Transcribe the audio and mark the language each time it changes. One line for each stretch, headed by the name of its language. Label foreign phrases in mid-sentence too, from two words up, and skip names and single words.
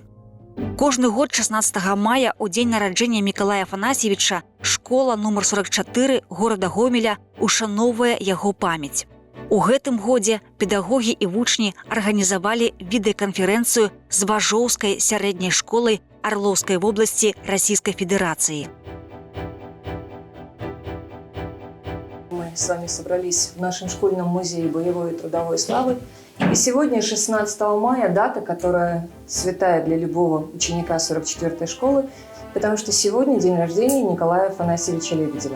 Belarusian: Кожны год 16 мая, у дзень нараджэння Мікалая Афанасьевіча, школа нумар 44 горада Гомеля ушаноўвае яго памяць. У гэтым годзе педагогі і вучні арганізавалі відэаканферэнцыю з Важоўскай сярэдняй школай Арлоўскай вобласці Расійскай Федэрацыі.
Russian: Мы с вами собрались в нашем школьном музее боевой и трудовой славы. И сегодня, 16 мая, дата, которая святая для любого ученика 44-й школы, потому что сегодня день рождения Николая Афанасьевича Лебедева.